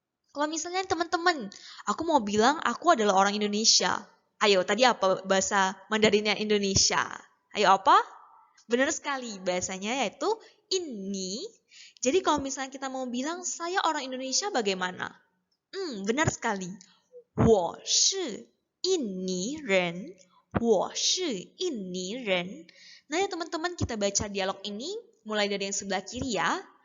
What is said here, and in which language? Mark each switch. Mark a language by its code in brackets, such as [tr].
[id] Kalau misalnya teman-teman, aku mau bilang aku adalah orang Indonesia. Ayo, tadi apa bahasa Mandarinnya Indonesia? Ayo apa? Benar sekali, bahasanya yaitu ini. Jadi kalau misalnya kita mau bilang saya orang Indonesia bagaimana? Benar sekali. [zh] 我是印尼人，我是印尼人。 [id] Nah ya teman-teman, kita baca dialog ini mulai dari yang sebelah kiri ya.